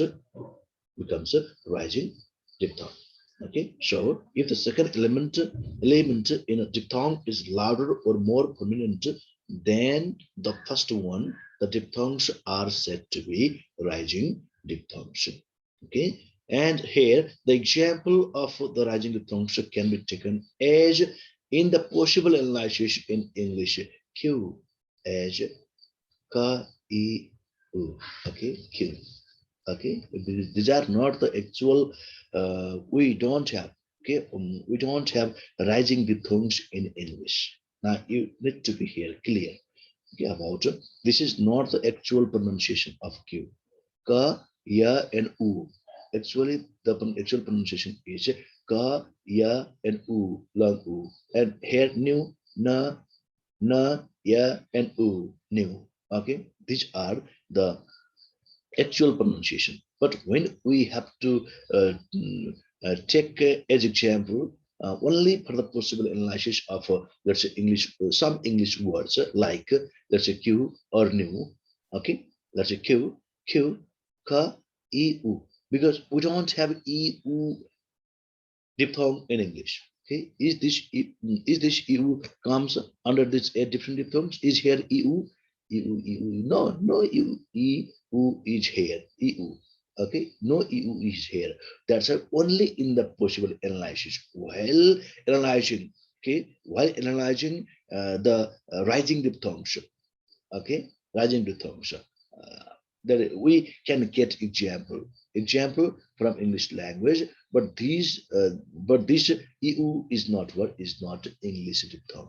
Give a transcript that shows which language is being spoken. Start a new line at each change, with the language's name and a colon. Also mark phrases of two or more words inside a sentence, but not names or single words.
English: Becomes a rising diphthong. Okay, so if the second element in a diphthong is louder or more prominent than the first one, the diphthongs are said to be rising diphthongs. Okay, and here the example of the rising diphthongs can be taken as in the possible analysis in English. Q as ka, e, u. Okay, Q. Okay, these are not the actual. We don't have. Okay, we don't have rising diphthongs in English. Now you need to be here clear. Okay, about this is not the actual pronunciation of Q. Ka, ya, and u. Actually, the actual pronunciation is ka, ya, and u, long u. And here new, na, ya, and u, new. Okay, these are the actual pronunciation. But when we have to take as example only for the possible analysis of let's say English, some English words like let's say Q or new. Okay, let's say Q, ka, e, u, because we don't have e, u diphthong in English. Okay, is this EU comes under this different diphthongs? Is here EU? EU? No, no EU. EU is here. EU. Okay, no EU is here. That's only in the possible analysis. While analyzing, okay, while analyzing the rising diphthongs, okay, rising diphthongs, that we can get example from English language, but this EU is not what is not English diphthong.